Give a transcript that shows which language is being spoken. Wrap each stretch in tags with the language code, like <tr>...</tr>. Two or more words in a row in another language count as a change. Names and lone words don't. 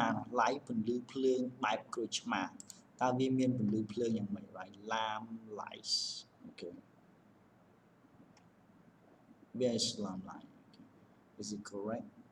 <km>ឡៃពន្លឺភ្លើងបែបក្រូចឆ្មាតើវាមានពន្លឺភ្លើងយ៉ាងម៉េចបាទ</km> <en>lamp light</en> <km>អូខេ</km> <en>Where is lamp light is it correct</en>